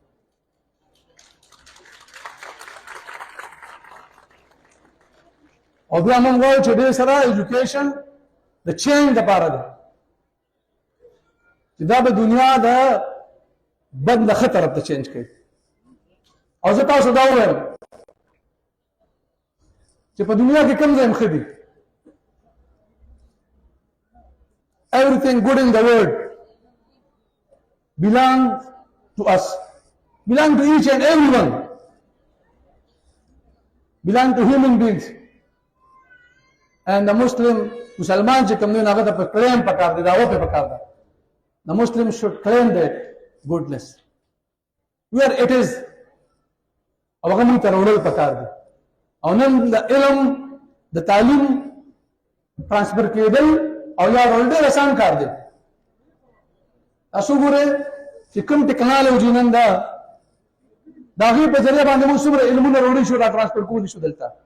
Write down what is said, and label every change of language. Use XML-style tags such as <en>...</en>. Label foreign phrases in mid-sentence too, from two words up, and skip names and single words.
<ps>او بیا موږ وایو چې دې سره ایجوکیشن د چینج لپاره ده چې دا به دنیا د بد نه ښه طرف ته چینج کوي او زه تاسو دا ووایم چې په دنیا کې کوم ځای ښه دي</ps> <en>everything good in the world belongs to us belong to each and everyone belong to human beings and the Muslim</en> <ps>مسلمان چې کوم دی هغه ته په کلیم پکار دی دا و په پکار دی</ps> <en>the Muslim should claim that goodness where it is</en> <ps>او هغه موږ ته راوړل پکار دی او نن د علم د تعلیم ترانسفر کېدل او یا راوړل ډېر آسان کار دی تاسو ګورئ چې کوم ټکنالوژي نن دا د هغې په ذریعه باندې موږ څومره علمونه راوړی شو را ترانسفر کولی شو دلته</ps>